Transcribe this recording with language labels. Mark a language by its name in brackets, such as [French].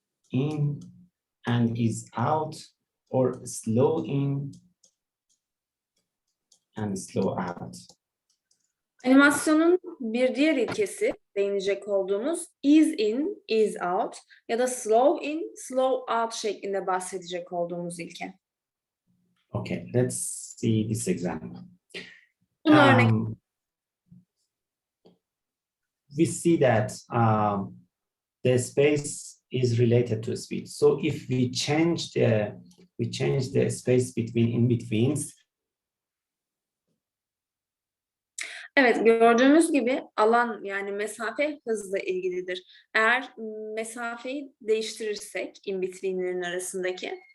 [English] in and is out, or slow in and slow out. [Turkish] Animasyonun bir diğer ilkesi değinecek olduğumuz ease in, ease out ya da slow in, slow out şeklinde bahsedecek olduğumuz ilke. [English] Okay, let's see this example. [Turkish] Buna örnek [English] We see that the space is related to speed. So if we change the space between in-betweens, [Turkish] Evet, gördüğümüz gibi alan yani mesafe hızla ilgilidir. Eğer mesafeyi değiştirirsek in between'lerin arasındaki